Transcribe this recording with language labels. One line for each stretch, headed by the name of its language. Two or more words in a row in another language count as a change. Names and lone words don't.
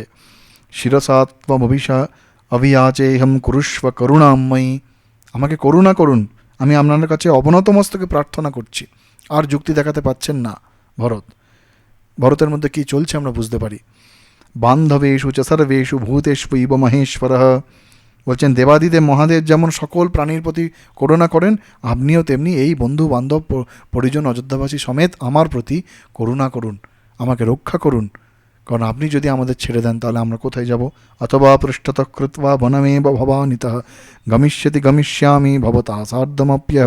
Sanskrit: শিরসাত্মভিষা অভিয়াচেহম কুরুষ্ব করুণাময়ী,
Bangla: আমাকে করুণা করুন, আমি আপনার কাছে অবনত মস্তকে প্রার্থনা করছি। আর যুক্তি দেখাতে পাচ্ছেন না ভরতের মধ্যে কি চলছে আমরা বুঝতে পারি।
Sanskrit: বান্ধবেষু চ সর্বেষু ভূতেষু ইব মহেশ্বর,
Bangla: বলছেন দেবাদিদেব মহাদেব যেমন সকল প্রাণীর প্রতি করুণা করেন, আপনিও তেমনি এই বন্ধু বান্ধব পরিজন অযোধ্যাবাসী সমেত আমার প্রতি করুণা করুন, আমাকে রক্ষা করুন। কারণ আপনি যদি আমাদের ছেড়ে দেন তাহলে আমরা কোথায় যাব?
Sanskrit: অথবা পৃষ্ঠতঃ কৃত্বা বনমে ভবানিতঃ গমিষ্যামি ভবতা সার্ধমপ্যহম।